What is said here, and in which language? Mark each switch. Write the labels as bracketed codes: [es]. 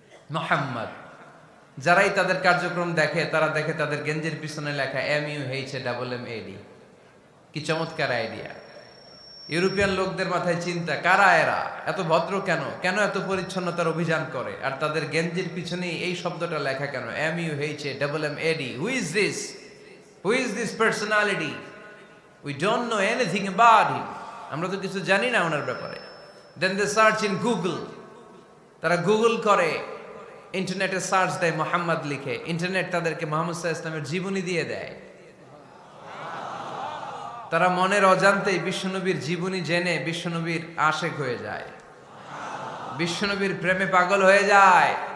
[bn] মুহাম্মদ। যারাই তাদের কার্যক্রম দেখে তারা দেখে তাদের গেঞ্জির পিছনে লেখা MUHAMMAD। কি চমৎকার আইডিয়া! ইউরোপিয়ান লোকদের মাথায় চিন্তা, কারা এরা, এত ভদ্র কেন, কেন এত পরিচ্ছন্নতার অভিযান করে, আর তাদের গেঞ্জির পিছনেই এই শব্দটা লেখা কেন, MUHAMMAD? [en] Who is this? Who is this personality? We don't know anything about him. [bn] আমরা তো কিছু জানি না ওনার ব্যাপারে। [en] Then they search in Google. [bn] তারা গুগল করে, ইন্টারনেটে সার্চ দেয় মোহাম্মদ লিখে, ইন্টারনেট তাদেরকে মুহাম্মদ সাল্লাল্লাহু আলাইহি ওয়াসাল্লামের জীবনী দিয়ে দেয়। তারা মনের অজান্তেই বিশ্বনবীর জীবনী জেনে বিশ্বনবীর আশেক হয়ে যায়, বিশ্বনবীর প্রেমে পাগল হয়ে যায়।